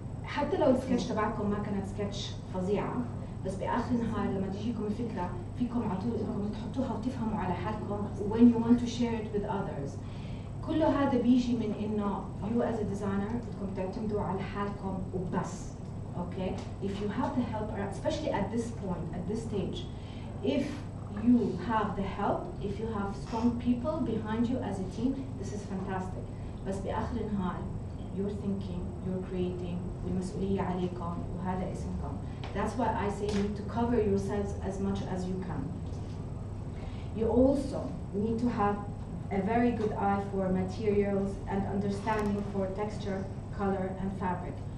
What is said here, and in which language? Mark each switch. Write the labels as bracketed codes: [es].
[ar] حتى لو السكتش تبعكم ما كانت سكتش فظيعه، بس باخر النهار لما تجيكم الفكره فيكم على طول انكم تحطوها وتفهموا على حالكم [en] when you want to share it with others. [ar] كله هذا بيجي من انه [en] you as a designer [ar] بدكم تعتمدوا على حالكم وبس. [en] Okay, if you have the help, especially at this point, at this stage, if you have the help, if you have strong people behind you as a team, this is fantastic. [ar] بس بآخر النهار [en] you're thinking, you're creating, [ar] والمسؤولية عليكم وهذا اسمكم. [en] That's why I say you need to cover yourselves as much as you can. You also need to have a very good eye for materials and understanding for texture, color, and fabric.